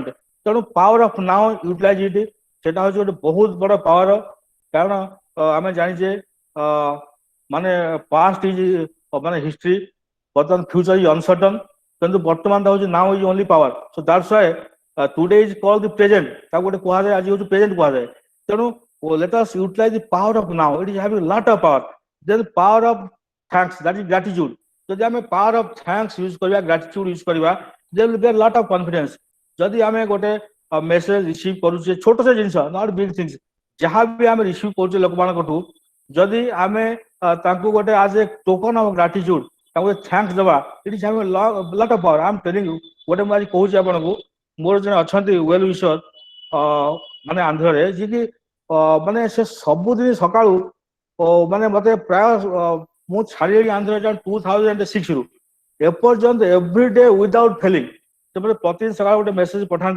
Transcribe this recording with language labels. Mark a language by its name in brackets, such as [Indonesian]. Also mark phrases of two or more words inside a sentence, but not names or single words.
[Odia] ତେଣୁ [English] power of now [Odia] ୟୁଟିଲାଇଜିଟି ସେଟା ହଉଛି ଗୋଟେ ବହୁତ ବଡ ପାୱାର କାରଣ ଆମେ ଜାଣିଛେ ମାନେ [English] past is [Odia] ମାନେ ହିଷ୍ଟ୍ରି ବର୍ତ୍ତମାନ [English] future is uncertain [Odia] କିନ୍ତୁ ବର୍ତ୍ତମାନ ହଉଛି [English] now is only power so that's why today is called the present [Odia] ତାକୁ ଗୋଟେ କୁହାଯାଏ ଆଜି ହଉଛି ପ୍ରେଜେଣ୍ଟ କୁହାଯାଏ। [English] ତେଣୁ let us utilize the power of now it is having a lot of power then power of thanks that is gratitude [Odia] ଯଦି ଆମେ [English] power of thanks [Odia] ୟୁଜ କରିବା [English] gratitude [Odia] ୟୁଜ କରିବା [English] then will get lot of confidence। [Odia] ଯଦି ଆମେ ଗୋଟେ [English] message receive [Odia] କରୁଛେ ଛୋଟ ସେ ଜିନିଷ [English] not big things [Odia] ଯାହା ବି ଆମେ ରିସିଭ କରୁଛେ ଲୋକମାନଙ୍କଠୁ ଯଦି ଆମେ ତାଙ୍କୁ ଗୋଟେ [English] as a token of gratitude [Odia] ତାଙ୍କୁ ଥ୍ୟାଙ୍କ୍ସ ଦେବା [English] it is having lot of power. I am telling you [Odia] ଗୋଟେ ମୁଁ ଆଜି କହୁଛି ଆପଣଙ୍କୁ ମୋର ଜଣେ ଅଛନ୍ତି [English] well wisher [Odia] ମାନେ ଆନ୍ଧ୍ରରେ ଯିଏକି ମାନେ ସେ ସବୁଦିନ ସକାଳୁ ମାନେ ମତେ ପ୍ରାୟ ମୁଁ ଛାଡ଼ିଲି ଆନ୍ଧ୍ର 2006 ରୁ ଏପର୍ଯ୍ୟନ୍ତ [English] every day without failing [Odia] ସେ ମତେ ପ୍ରତିଦିନ ସକାଳୁ ଗୋଟେ ମେସେଜ ପଠାନ୍ତି।